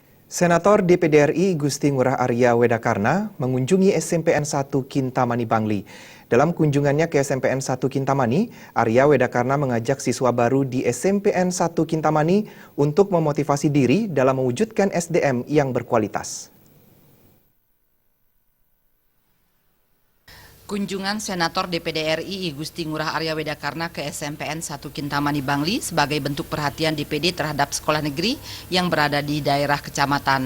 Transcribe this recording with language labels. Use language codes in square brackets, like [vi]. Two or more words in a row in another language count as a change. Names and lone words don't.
[id] Senator DPD RI Gusti Ngurah Arya Wedakarna mengunjungi SMPN 1 Kintamani Bangli. Dalam kunjungannya ke SMPN 1 Kintamani, Arya Wedakarna mengajak siswa baru di SMPN 1 Kintamani untuk memotivasi diri dalam mewujudkan SDM yang berkualitas. Kunjungan Senator DPD RI Gusti Ngurah Arya Wedakarna ke SMPN 1 Kintamani Bangli sebagai bentuk perhatian DPD terhadap sekolah negeri yang berada di daerah kecamatan.